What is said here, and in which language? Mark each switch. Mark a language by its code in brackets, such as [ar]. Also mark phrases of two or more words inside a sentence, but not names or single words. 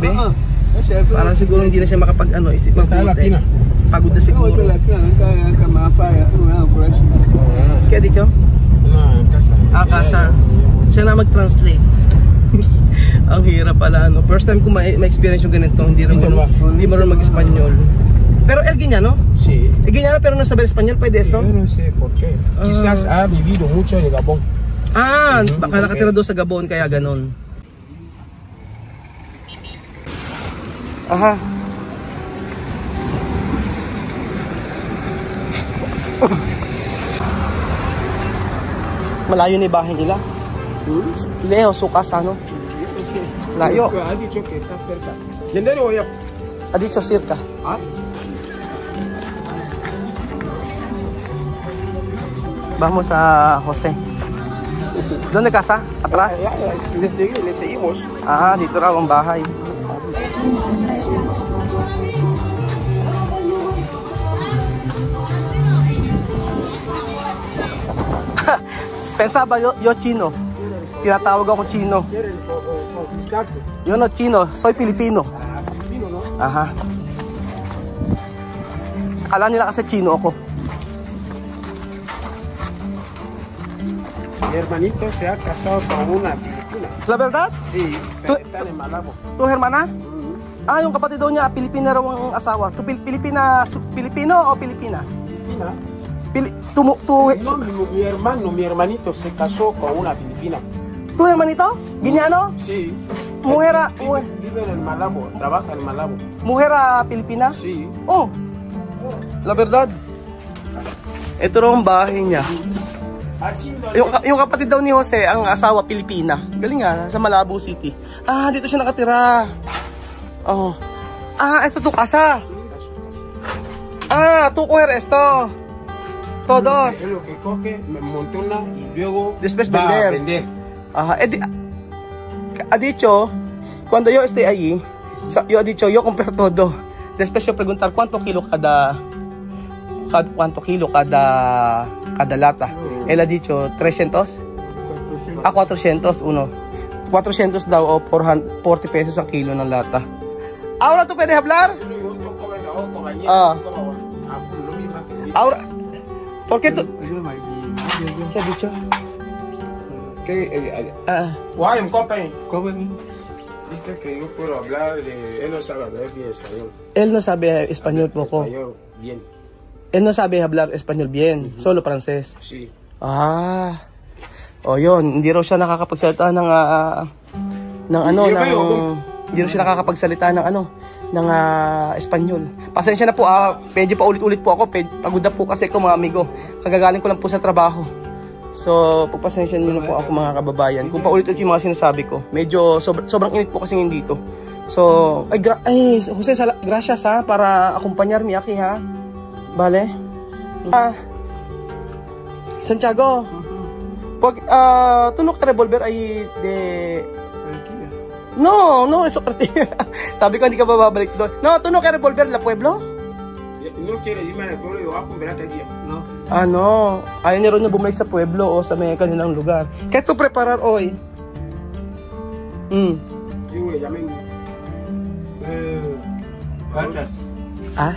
[tl] Parang siguro hindi na siya makapag isip mabuti. Pagod na siguro. Kaya dicho? Kasa. Siya na mag-translate. Ang hirap pala, no? [en] First time [tl] ko ma-experience yung ganito. Hindi marunong mag-Espanyol. [es] Pero el Ginyano? Sí. El Ginyano pero no sabe Espanyol, pwede esto? Yo no sé por qué. Quizás ha vivido mucho en Gabón. [tl] Baka nakatira doon sa Gabon kaya ganon. Aha. Malayo na yung bahay nila. Leo, sukas ano? Layo. [es] Ha dicho que está cerca. ¿Yendero o ya? Ha dicho cerca. Vamos a Jose. ¿Dónde casa? ¿Atrás? Desde aquí le seguimos. [tl] Dito raw ang bahay. [es] Pensaba yo chino. [tl] Tinatawag ako chino. [es] Yo no chino, soy Pilipino. Filipino, no? Aha. [tl] Akala nila kasi chino ako. [es] Mi hermanito se ha casado con una filipina. La verdad? Sí, pero están en Malabo. Tu hermana? [tl] Yung kapatid daw niya, Pilipina raw ang asawa. [es] Pilipino o Pilipina? Filipina. No, mi hermanito se casó con una filipina. ¿Tu hermanito? ¿Guiñano? Sí. Vive en Malabo, trabaja en Malabo. ¿Mujer Filipina? Sí. Oh. La verdad. [tl] Ito raw ang bahay niya. Yung kapatid daw ni Jose, ang asawa Pilipina. Galing nga, sa Malabo City. Ah, dito siya nakatira. Oh. Ah, ito to casa. [es] Ah, tú coger esto. Todos. Es lo que coge, montona y luego después va a vender. vender. Ajá. Ha dicho, cuando yo esté allí, yo ha dicho, yo compro todo. Después yo preguntar cuánto kilo cada lata. Él ha dicho 300. Ah, 400 uno. [tl] 400 daw o 40 pesos ang kilo ng lata. [es] Ahora tú puedes hablar? Ahora, ¿por qué tú? ¿Qué has dicho? Guay, copen. Dice que yo puedo hablar de... Él no sabe hablar bien español. Él no sabe español poco. Español bien. Él no sabe hablar español bien, solo francés. Sí. Ah. [tl] O yun, hindi raw siya nakakapagsalita ng hindi raw siya nakakapagsalita ng Espanyol. Pasensya na po, medyo paulit-ulit po ako, pagod na po kasi ko mga amigo. Kagagaling ko lang po sa trabaho. So, pagpasensya niyo na po ako mga kababayan. Kung paulit-ulit yung mga sinasabi ko, medyo sobrang init po kasi ngayon dito. [es] So, Jose, gracias ha, para acompañarme aquí ha. Vale? Santiago, tú no quieres volver ahí de... No, eso [tl] sabi ko hindi ka babalik doon. [es] No, tú no quieres volver a pueblo? No quiero irme al pueblo, yo voy a comer acá día. No. Ah, no. [tl] Ayaw niya rin na bumalik sa pueblo o sa may kanilang lugar. [es] ¿Qué tú preparar hoy? Sí, güey, llamen. Ah?